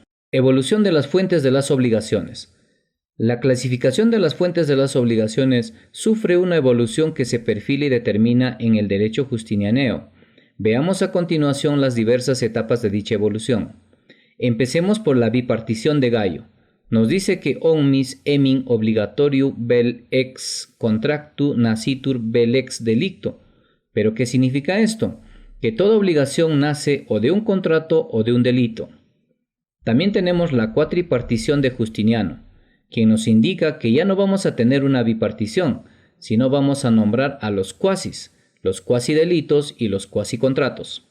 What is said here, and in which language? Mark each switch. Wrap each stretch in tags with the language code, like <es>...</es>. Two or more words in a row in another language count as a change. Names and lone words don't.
<es>Evolución de las fuentes de las obligaciones. La clasificación de las fuentes de las obligaciones sufre una evolución que se perfila y determina en el derecho justinianeo. Veamos a continuación las diversas etapas de dicha evolución. Empecemos por la bipartición de Gallo. Nos dice que</es> <la>omnis emin obligatoriu vel ex contractu nascitur vel ex delicto.</la> <es>¿Pero qué significa esto? Que toda obligación nace o de un contrato o de un delito. También tenemos la cuatripartición de Justiniano, quien nos indica que ya no vamos a tener una bipartición, sino vamos a nombrar a los cuasis, los cuasidelitos y los cuasicontratos.</es>